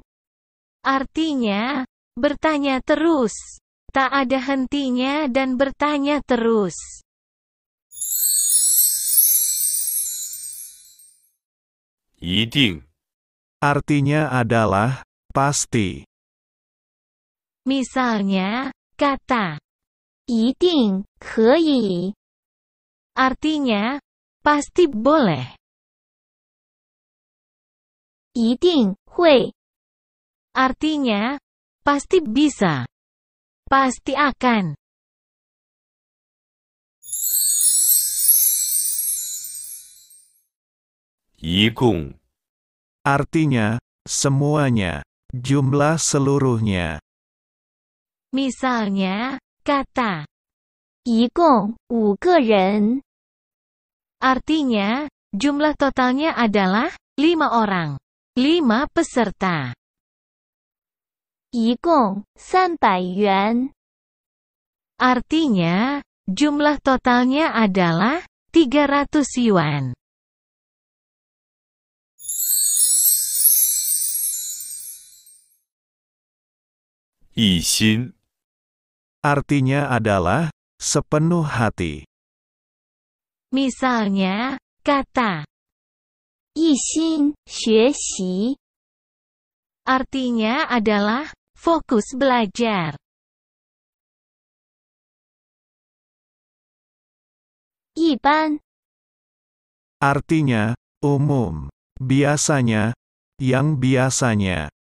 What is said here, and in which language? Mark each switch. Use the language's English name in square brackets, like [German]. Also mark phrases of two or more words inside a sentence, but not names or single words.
[Indonesian] Artinya, bertanya terus, tak ada hentinya dan bertanya terus. [Chinese] 一定 [Indonesian] Artinya adalah pasti. Misalnya, kata [Chinese] 一定可以， [Indonesian] artinya pasti boleh, [Chinese] 一定会， [Indonesian] artinya pasti bisa, pasti akan. [Chinese] 一共 [Indonesian] Artinya, semuanya, jumlah seluruhnya. Misalnya, kata [Chinese] 一共5个人， [Indonesian] artinya jumlah totalnya adalah 5 orang, 5 peserta. [Chinese] 一共300元， [Indonesian] Artinya, jumlah totalnya adalah 300 yuan. [Chinese] 一心 [Indonesian] Artinya adalah sepenuh hati. Misalnya, kata [Chinese] 一心学习， [Indonesian] artinya adalah fokus belajar. [Chinese] 一般， [Indonesian] Artinya, umum, biasanya, yang biasanya.